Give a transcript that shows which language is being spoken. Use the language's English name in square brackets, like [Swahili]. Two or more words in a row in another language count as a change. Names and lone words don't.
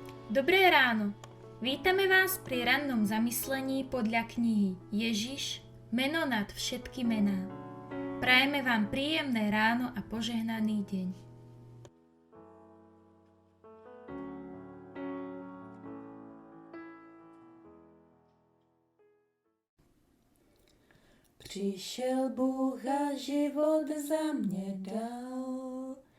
[Slovak] Dobré ráno! Vítame vás pri rannom zamyslení podľa knihy Ježiš, meno nad všetky mená. Prajeme vám príjemné ráno a požehnaný deň. [Czech] Přišel Bůh a život za mě dal.